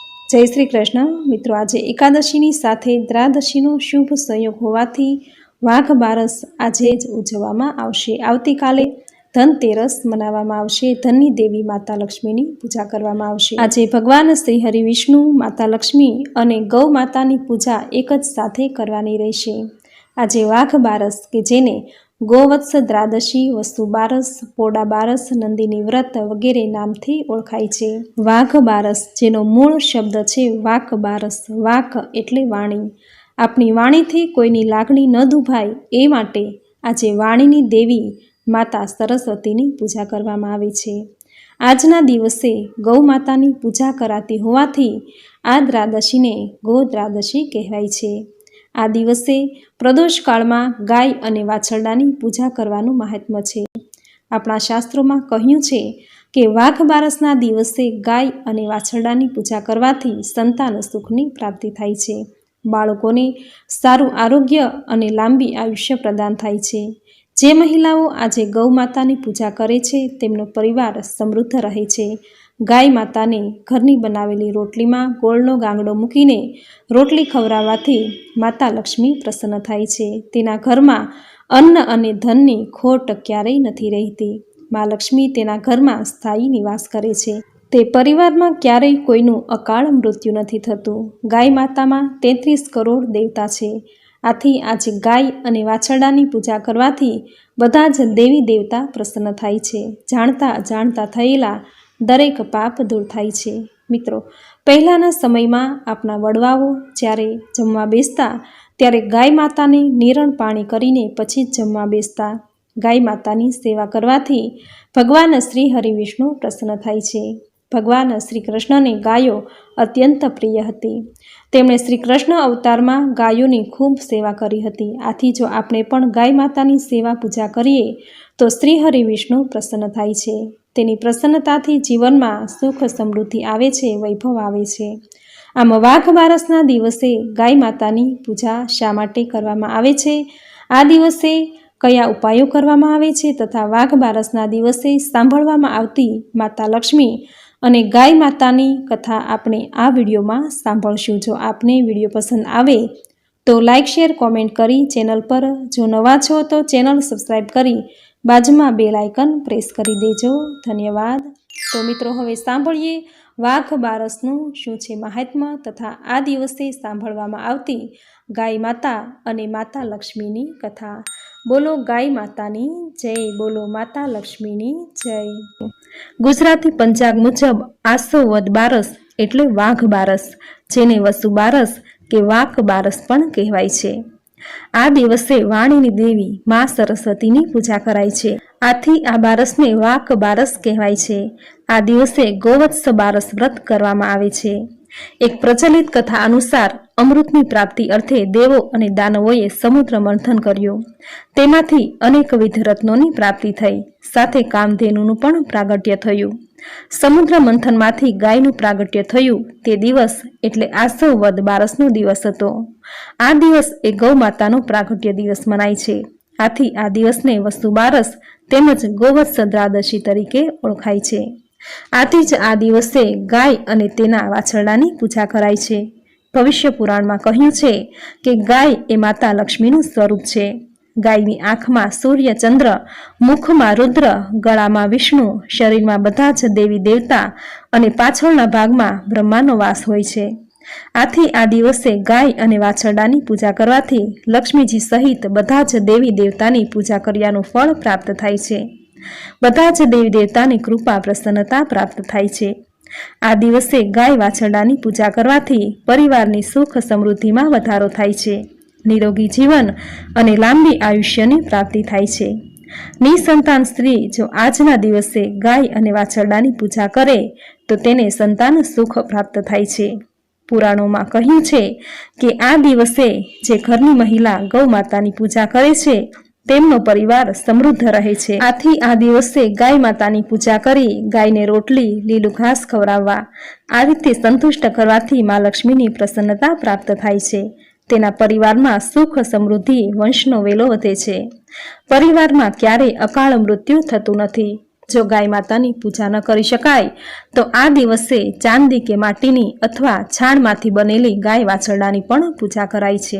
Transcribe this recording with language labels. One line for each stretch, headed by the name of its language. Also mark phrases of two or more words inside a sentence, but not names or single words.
Gujarati: જય શ્રી કૃષ્ણ મિત્રો. આજે એકાદશીની સાથે દ્વાદશીનો શુભ સંયોગ હોવાથી વાઘ બારસ આજે જ ઉજવવામાં આવશે। આવતીકાલે ધનતેરસ મનાવવામાં આવશે. ધનની દેવી માતા લક્ષ્મીની પૂજા કરવામાં આવશે। આજે ભગવાન શ્રી હરિ વિષ્ણુ, માતા લક્ષ્મી અને ગૌ માતાની પૂજા એક જ સાથે કરવાની રહેશે। આજે વાઘ બારસ કે જેને ગોવત્સ દ્વાદશી, વસુ બારસ, પોડા બારસ, નંદિની વ્રત વગેરે નામથી ઓળખાય છે। વાઘ બારસ જેનો મૂળ શબ્દ છે વાક બારસ। વાક એટલે વાણી. આપણી વાણીથી કોઈની લાગણી ન દુભાય એ માટે આજે વાણીની દેવી માતા સરસ્વતીની પૂજા કરવામાં આવે છે। આજના દિવસે ગૌ માતાની પૂજા કરાતી હોવાથી આ દ્વાદશીને ગો દ્વાદશી કહેવાય છે। આ દિવસે પ્રદોષ કાળમાં ગાય અને વાછરડાની પૂજા કરવાનું મહાત્મ્ય છે। આપણા શાસ્ત્રોમાં કહ્યું છે કે વાઘ બારસના દિવસે ગાય અને વાછરડાની પૂજા કરવાથી સંતાન સુખની પ્રાપ્તિ થાય છે। બાળકોને સારું આરોગ્ય અને લાંબી આયુષ્ય પ્રદાન થાય છે। જે મહિલાઓ આજે ગૌ માતાની પૂજા કરે છે તેમનો પરિવાર સમૃદ્ધ રહે છે। ગાય માતાને ઘરની બનાવેલી રોટલીમાં ગોળનો ગાંગડો મૂકીને રોટલી ખવરાવવાથી માતા લક્ષ્મી પ્રસન્ન થાય છે। તેના ઘરમાં અન્ન અને ધનની ખોટ ક્યારેય નથી રહેતી। માં લક્ષ્મી તેના ઘરમાં સ્થાયી નિવાસ કરે છે। તે પરિવારમાં ક્યારેય કોઈનું અકાળ મૃત્યુ નથી થતું। ગાય માતામાં 33 કરોડ દેવતા છે। આથી આજ ગાય અને વાછરડાની પૂજા કરવાથી બધા જ દેવી દેવતા પ્રસન્ન થાય છે। જાણતા અજાણતા થયેલા દરેક પાપ દૂર થાય છે। મિત્રો, પહેલાના સમયમાં આપણા વડવાઓ જ્યારે જમવા બેસતા ત્યારે ગાય માતાને નીરણ પાણી કરીને પછી જમવા બેસતા। ગાય માતાની સેવા કરવાથી ભગવાન શ્રી હરિ વિષ્ણુ પ્રસન્ન થાય છે। ભગવાન શ્રી કૃષ્ણને ગાયો અત્યંત પ્રિય હતી। તેમણે શ્રી કૃષ્ણ અવતારમાં ગાયોની ખૂબ સેવા કરી હતી। આથી જો આપણે પણ ગાય માતાની સેવા પૂજા કરીએ તો શ્રી હરિ વિષ્ણુ પ્રસન્ન થાય છે। તેની પ્રસન્નતાથી જીવનમાં સુખ સમૃદ્ધિ આવે છે, વૈભવ આવે છે। આમ વાઘ બારસના દિવસે ગાય માતાની પૂજા શા માટે કરવામાં આવે છે, આ દિવસે કયા ઉપાયો કરવામાં આવે છે તથા વાઘ બારસના દિવસે સાંભળવામાં આવતી માતા લક્ષ્મી અને ગાય માતાની કથા આપણે આ વીડિયોમાં સાંભળીશું। જો આપને વીડિયો પસંદ આવે તો લાઇક, શેર, કોમેન્ટ કરી ચેનલ પર જો નવા છો તો
English: channel subscribe
Gujarati: કરી બાજુમાં
English: bell icon press
Gujarati: કરી દેજો। ધન્યવાદ. તો મિત્રો, હવે સાંભળીએ વાઘ બારસનું શું છે મહાત્મ્ય તથા આ દિવસે સાંભળવામાં આવતી ગાય માતા અને માતા લક્ષ્મીની કથા। બોલો ગાય માતાની જય, બોલો માતા લક્ષ્મીની જય। ગુજરાતી પંચાંગ મુજબ આસો વદ બારસ એટલે વાઘ બારસ, જેને વસુ બારસ કે વાક બારસ પણ કહેવાય છે। આ દિવસે વાણીની દેવી માં સરસ્વતીની પૂજા કરાય છે। આથી આ બારસને વાક બારસ કહેવાય છે. આ દિવસે ગોવત્સ બારસ વ્રત કરવામાં આવે છે। એક પ્રચલિત કથા અનુસાર અમૃતની પ્રાપ્તિ અર્થે દેવો અને દાનવોએ સમુદ્ર મંથન કર્યું। તેમાંથી અનેકવિધ રત્નોની પ્રાપ્તિ થઈ, સાથે કામધેનુનું પણ પ્રાગટ્ય થયું। સમુદ્ર મંથનમાંથી ગાયનું પ્રાગટ્ય થયું તે દિવસ એટલે આસો વદ બારસનો દિવસ હતો। આ દિવસ એ ગૌ માતાનો પ્રાગટ્ય દિવસ મનાય છે। આથી આ દિવસને વસુ બારસ તેમજ ગોવત્સ દ્વાદશી તરીકે ઓળખાય છે। આથી જ આ દિવસે ગાય અને તેના વાછરડાની પૂજા કરાય છે। ભવિષ્ય પુરાણમાં કહ્યું છે કે ગાય એ માતા લક્ષ્મીનું સ્વરૂપ છે। ગાયની આંખમાં સૂર્ય ચંદ્ર, મુખમાં રુદ્ર, ગળામાં વિષ્ણુ, શરીરમાં બધા જ દેવી દેવતા અને પાછળના ભાગમાં બ્રહ્માનો વાસ હોય છે। આથી આ દિવસે ગાય અને વાછરડાની પૂજા કરવાથી લક્ષ્મીજી સહિત બધા જ દેવી દેવતાની પૂજા કર્યાનું ફળ પ્રાપ્ત થાય છે। બધા જ દેવી દેવતાની કૃપા પ્રસન્નતા પ્રાપ્ત થાય છે। આ દિવસે ગાય વાછરડાની પૂજા કરવાથી પરિવારની સુખ સમૃદ્ધિમાં વધારો થાય છે। નિરોગી જીવન અને લાંબી આયુષ્યની પ્રાપ્તિ થાય છે। નિઃસંતાન સ્ત્રી જો આજના દિવસે ગાય અને વાછરડાની પૂજા કરે તો તેને સંતાન સુખ પ્રાપ્ત થાય છે। પુરાણોમાં કહ્યું છે કે આ દિવસે જે ઘરની મહિલા ગૌ માતાની પૂજા કરે છે તેમનો પરિવાર સમૃદ્ધ રહે છે। આથી આ દિવસે ગાય માતાની પૂજા કરી ગાયને રોટલી, લીલું ઘાસ ખવરાવવા, આ રીતે સંતુષ્ટ કરવાથી માં લક્ષ્મીની પ્રસન્નતા પ્રાપ્ત થાય છે। તેના પરિવારમાં સુખ સમૃદ્ધિ વંશનો વેલો વધે છે। પરિવારમાં ક્યારે અકાળ મૃત્યુ થતું નથી। જો ગાય માતાની પૂજા ન કરી શકાય તો આ દિવસે ચાંદી કે માટીની અથવા છાણમાંથી બનેલી ગાય વાછરડાની પણ પૂજા કરાય છે.